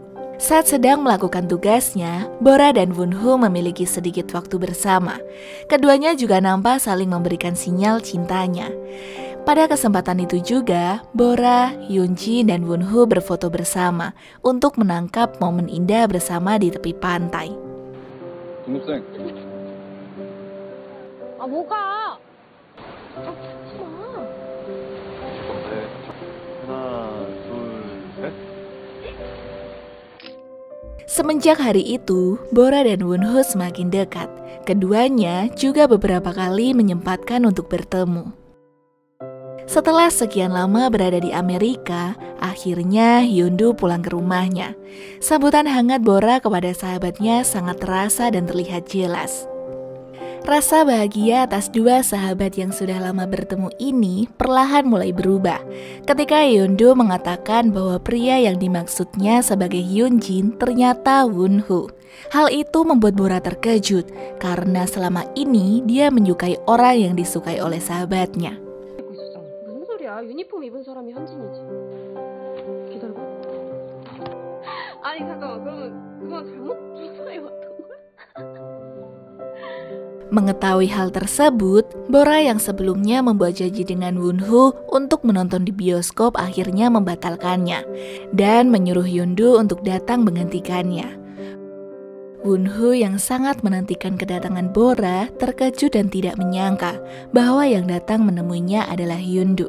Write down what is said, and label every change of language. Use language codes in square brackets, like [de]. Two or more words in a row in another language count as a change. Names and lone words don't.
[id] Saat sedang melakukan tugasnya, Bora dan Won-ho memiliki sedikit waktu bersama. Keduanya juga nampak saling memberikan sinyal cintanya. Pada kesempatan itu juga, Bora, Hyunjin, dan Won-ho berfoto bersama untuk menangkap momen indah bersama di tepi pantai. [ko] 중급생. 뭐가? 하지 마. 하나, 둘, 셋. [id] Semenjak hari itu, Bora dan Won-ho semakin dekat. Keduanya juga beberapa kali menyempatkan untuk bertemu. Setelah sekian lama berada di Amerika, akhirnya Hyun-do pulang ke rumahnya. Sambutan hangat Bora kepada sahabatnya sangat terasa dan terlihat jelas. Rasa bahagia atas dua sahabat yang sudah lama bertemu ini perlahan mulai berubah ketika Hyun-do mengatakan bahwa pria yang dimaksudnya sebagai Hyunjin ternyata Won-ho. Hal itu membuat Bora terkejut karena selama ini dia menyukai orang yang disukai oleh sahabatnya. [ko] 입고 있었잖아. 무슨 소리야? 유니폼 입은 사람이 현진이지. 기다려봐. 아니 잠깐만. 그러면 그건 잘못 조사해 왔던 거야? [id] Mengetahui hal tersebut, Bora yang sebelumnya membuat janji dengan Won-ho untuk menonton di bioskop akhirnya membatalkannya dan menyuruh Hyun-do untuk datang menggantikannya. Won-ho yang sangat menantikan kedatangan Bora terkejut dan tidak menyangka bahwa yang datang menemuinya adalah Hyun-do.